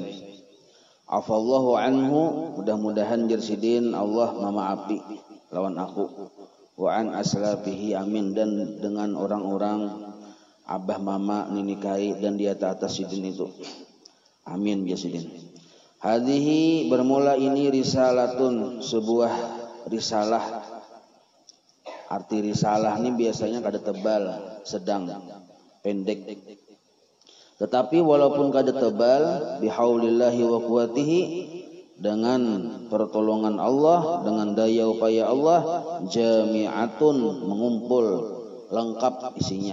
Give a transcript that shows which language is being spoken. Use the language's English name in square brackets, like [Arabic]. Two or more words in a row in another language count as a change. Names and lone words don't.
[Arabic] عفا الله عنه, [Banjar] mudah-mudahan Sidin Allah memaafi lawan aku. [Arabic] وعن أسلافه آمين, [Banjar] dan dengan orang-orang abah mama ninikai dan di atas Sidin itu, amin ya Sidin. [Arabic] Hadhihi, [Banjar] bermula ini risalatun, sebuah risalah. Arti risalah ini biasanya kada tebal, sedang, pendek. Tetapi walaupun kada tebal, [Arabic] بحول الله وقوته, [Banjar] dengan pertolongan Allah, dengan daya upaya Allah, jami'atun, mengumpul, lengkap isinya.